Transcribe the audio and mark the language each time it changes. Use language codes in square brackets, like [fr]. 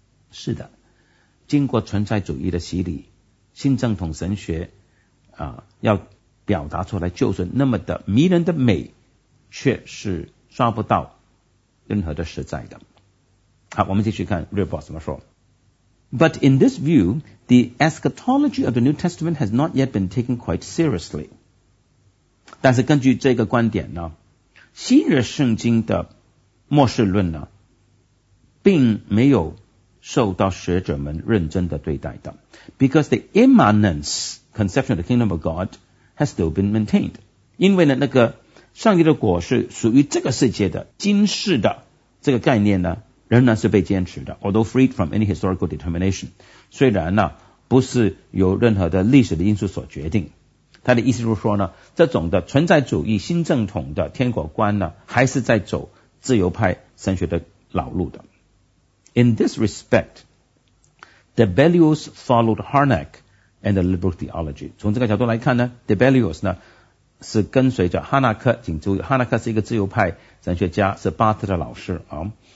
[zh] 是的，经过存在主义的洗礼，新正统神学啊、要表达出来就是那么的迷人的美，却是抓不到任何的实在的。好，我们继续看 Ripoff 怎么说。 [en] But in this view, the eschatology of the New Testament has not yet been taken quite seriously. [zh] 但是根据这个观点呢，新约圣经的末世论呢，并没有受到学者们认真的对待的。 [en] Because the immanence conception of the kingdom of God has still been maintained. [zh] 因为呢，那个上帝的果是属于这个世界的，今世的这个概念呢，仍然是被坚持的。 [en] Although freed from any historical determination. [zh] 虽然呢，不是由任何的历史的因素所决定。他的意思就是说呢，这种的存在主义新正统的天国观呢，还是在走自由派神学的老路的。 [en] In this respect, the Debelius followed Harnack and the liberal theology. [zh] 从这个角度来看呢 ，Debelius 呢是跟随着哈纳克，请注意，哈纳克是一个自由派神学家，是巴特的老师啊。